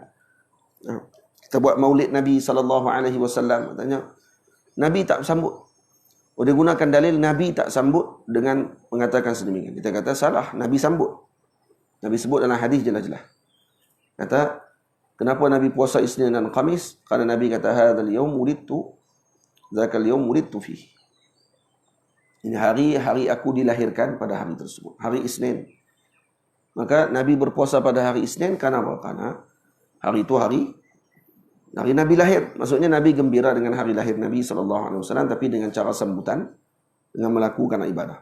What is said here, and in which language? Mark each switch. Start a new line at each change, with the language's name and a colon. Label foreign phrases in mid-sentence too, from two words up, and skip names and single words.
Malay: Kita buat maulid Nabi SAW, katanya Nabi tak sambut. Dia gunakan dalil Nabi tak sambut dengan mengatakan sedemikian. Kita kata salah, Nabi sambut. Nabi sebut dalam hadis jelas-jelas. Kata, kenapa Nabi puasa Isnin dan Khamis? Kerana Nabi kata,
Arabic: هذا اليوم ولدت، ذاك اليوم ولدت فيه.
Malay: Ini hari aku dilahirkan pada hari tersebut, hari Isnin. Maka Nabi berpuasa pada hari Isnin kenapa? Karena hari itu hari Nabi lahir. Maksudnya Nabi gembira dengan hari lahir Nabi SAW, tapi dengan cara sambutan, dengan melakukan ibadah.